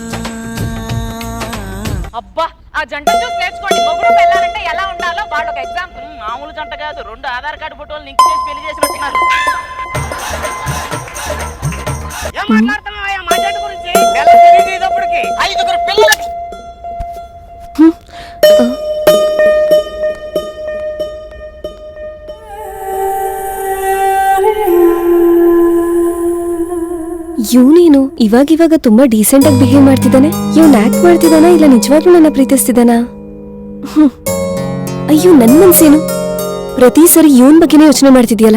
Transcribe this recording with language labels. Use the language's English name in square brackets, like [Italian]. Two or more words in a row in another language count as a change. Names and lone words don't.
[Telugu] అబ్బా ఆ జంట చూసి నేర్చుకోండి. మొగుడు పెళ్ళాలంటే ఎలా ఉండాలో వాళ్ళు ఒక ఎగ్జాంపుల్. మామూలు జంట కాదు, 2 ఆధార్ కార్డు ఫోటోలు లింక్ చేసి పెళ్లి చేసినట్టున్నారు. ఏం మాట్లాడుతున్నావయ్యా మా జంట గురించి? నెల తిరిగేటప్పటికి 5 పిల్లలకి. [Kannada] ಇವನೇನು ಇವಾಗ ತುಂಬಾ ಡೀಸೆಂಟ್ ಆಗಿ ಬಿಹೇವ್ ಮಾಡ್ತಿದ್ದಾನೆ. ಇವ್ನ್ ಆಕ್ಟ್ ಮಾಡ್ತಿದ್ದಾನ ಇಲ್ಲ ನಿಜವಾಗ್ಲೂ ನನ್ನ ಪ್ರೀತಿಸ್ತಿದ್ದಾನ? ಅಯ್ಯೋ ನನ್ ಮನ್ಸೇನು ಪ್ರತಿ ಸರಿ ಇವನ್ ಬಗ್ಗೆನೇ ಯೋಚನೆ ಮಾಡ್ತಿದ್ಯಲ್ಲ.